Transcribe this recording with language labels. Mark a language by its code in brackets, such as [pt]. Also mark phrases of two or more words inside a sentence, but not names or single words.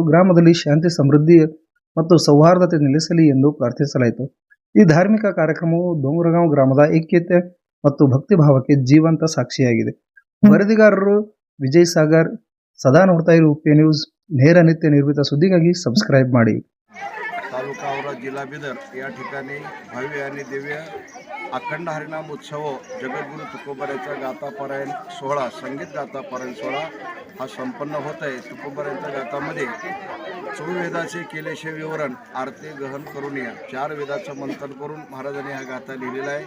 [kn] ಗ್ರಾಮದಲ್ಲಿ ಶಾಂತಿ, ಸಮೃದ್ಧಿ ಮತ್ತು ಸೌಹಾರ್ದತೆ ನೆಲೆಸಲಿ ಎಂದು ಪ್ರಾರ್ಥಿಸಲಾಯಿತು. ಈ ಧಾರ್ಮಿಕ ಕಾರ್ಯಕ್ರಮವು ಡೋಂಗರಗಾಂವ್ ಗ್ರಾಮದ ಐಕ್ಯತೆ ಮತ್ತು ಭಕ್ತಿಭಾವಕ್ಕೆ ಜೀವಂತ ಸಾಕ್ಷಿಯಾಗಿದೆ. ವರದಿಗಾರರು ವಿಜಯ್ ಸಾಗರ್. ಸದಾ ನೋಡ್ತಾ ಇರಿ ಉಪಿ ನ್ಯೂಸ್. ನೇರ ನಿತ್ಯ ನಿರ್ಮಿತ ಸುದ್ದಿಗಾಗಿ ಸಬ್स्क्राइब ಮಾಡಿ. [mr] तालुका औराद जिल्हा बिदर या ठिकाणी भव्य आणि दिव्य अखंड हरिनाम उत्सव जगद्गुरु तुकोबारायांचा गाथा पारायण सोहळा, संगीत गाथा पारायण सोहळा हा संपन्न होत आहे. तुकोबारायांच्या गाथामध्ये 24 वेदाचे केलेशे विवरण, आरती गहन करून या 4 वेदाचं मंथन करून महाराजांनी हा गाथा लिहिलेला आहे.